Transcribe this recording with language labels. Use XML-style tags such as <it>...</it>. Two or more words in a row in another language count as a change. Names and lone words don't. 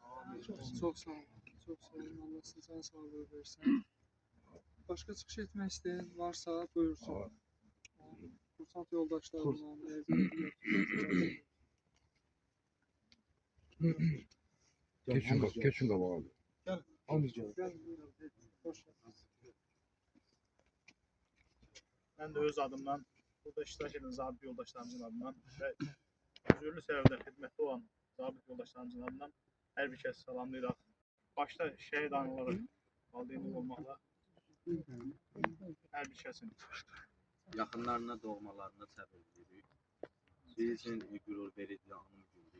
<az>Çox sağ olun. Çox sağ olun. Allah sizə can sağlığı versin. Başqa çıxış etmək istəyən varsa buyursun. Kursant yoldaşlarımla</az> <tr>Geçin qabağa abi. Gel. Amca. Hoş geldiniz.</tr> <az>Ben de öz adımdan, burada iştirak eden zabit yoldaşlarımızın adından ve özürlü səbəbdə xidmətdə olan zabit yoldaşlarımızın adından hər bir kəs salamlayıraq. Başta şəhid anaları valideynlik olmaqla hər bir kəsin Yaxınlarına, doğmalarına səbir edirik. Bizim üçün qürur verici anım gündür.</az>